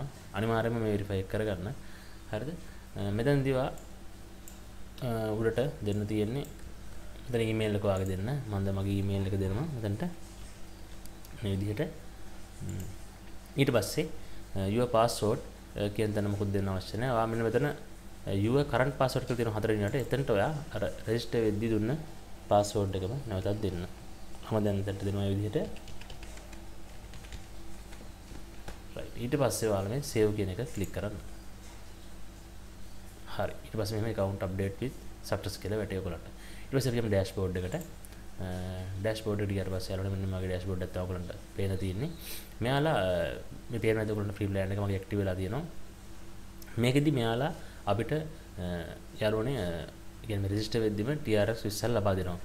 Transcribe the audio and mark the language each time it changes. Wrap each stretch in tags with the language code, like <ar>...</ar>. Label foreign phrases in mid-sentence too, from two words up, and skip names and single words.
<si>අනිවාර්යයෙන්ම මේ verify කරගන්න. හරිද? මෙතනදී උඩට දෙන්න තියෙන්නේ මෙතන email එක වාගේ දෙන්න. මම දැන් මගේ email එක දෙනවා මෙතනට. මේ විදිහට. ඊට පස්සේ</si> <en>your password</en> <si>කියන තැන මොකද දෙන්න අවශ්‍ය නැහැ. ඔයා මෙන්න මෙතන</si> <en>your current password</en> <si>කියලා තියෙන හතර දිනකට එතනට ඔයා අර register වෙද්දී දුන්න password එකම නැවතත් දෙන්න. මම දැන් එතනට දෙනවා මේ විදිහට. right ඊට පස්සේ ඔයාලා මේ save කියන එක click කරන්න. හරි ඊට පස්සේ මෙහෙම</si> <en>account update with success</en> <si>කියලා වැටේ ඔයගලන්ට. ඊට පස්සේ අපි යමු dashboard එකට. dashboard එකට ගියාට පස්සේ යාළුවනේ මෙන්න මගේ dashboard එක තමයි ඔයගලන්ට පේන තියෙන්නේ. මෙයාලා මේ පේන විදිහට ඔයගලන්ට</si> <en>free plan</en> <si>එක මගේ active වෙලා තියෙනවා. මේකෙදි මෙයාලා අපිට යාළුවනේ කියන්නේ රෙජිස්ටර් වෙද්දිම TRX 20ක් ලබා දෙනවා.</si>